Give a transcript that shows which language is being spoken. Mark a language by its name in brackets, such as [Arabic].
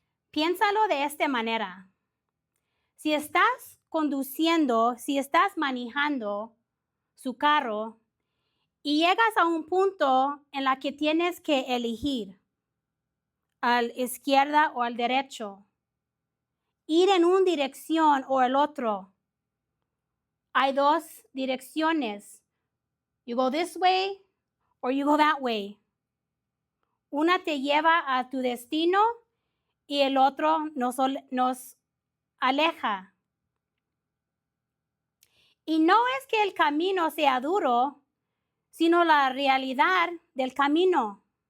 [Spanish] Piénsalo de esta manera. Si estás conduciendo, si estás manejando su carro y llegas a un punto en la que tienes que elegir al izquierda o al derecho, ir en una dirección o el otro. Hay dos direcciones. [English] You go this way or you go that way. [Spanish] Una te lleva a tu destino y el otro nos aleja. Y no es que el camino sea duro, sino la realidad del camino.